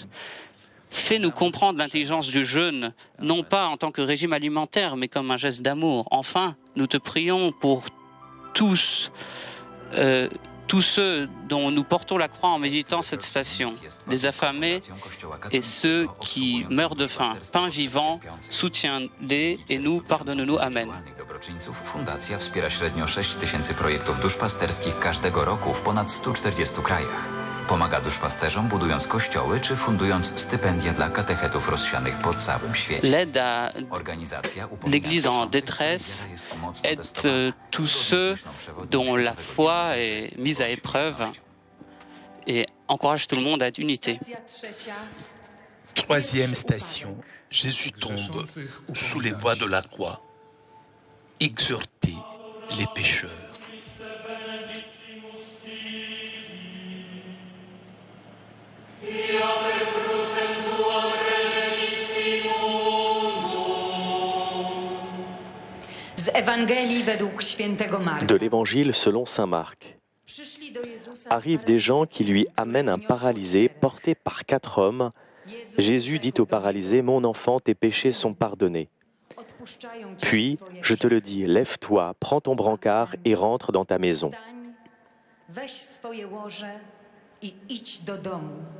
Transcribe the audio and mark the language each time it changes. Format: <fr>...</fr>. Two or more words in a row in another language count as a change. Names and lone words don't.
<fr>Fais-nous comprendre l'intelligence du jeûne, non pas en tant que régime alimentaire, mais comme un geste d'amour. Enfin, nous te prions pour tous ceux dont nous portons la croix en méditant cette station, les affamés et ceux qui meurent de faim. Pain vivant, soutiens-les et nous, pardonne-nous. Amen.</fr> <pl>Fundacja wspiera średnio 6 000 projektów duszpasterskich każdego roku w ponad 140 krajach. Pomaga duszpasterzom budując kościoły czy fundując stypendia dla katechetów rozsianych po całym świecie.</pl> <fr>L'aide à l'Église en détresse aide tous ceux dont la foi est mise à épreuve et encourage tout le monde à être unité. Troisième station, Jésus tombe sous les bois de la croix. Exhorter les pécheurs.</fr> <pl>Z Ewangelii według świętego Marka.</pl> <fr>De l'Évangile selon saint Marc. Arrivent des gens qui lui amènent un paralysé porté par 4 hommes. Jésus dit au paralysé, « Mon enfant, tes péchés sont pardonnés. » Puis, je te le dis, lève-toi, prends ton brancard et rentre dans ta maison.</fr> <pl>Weź swoje łoże i idź do domu.</pl>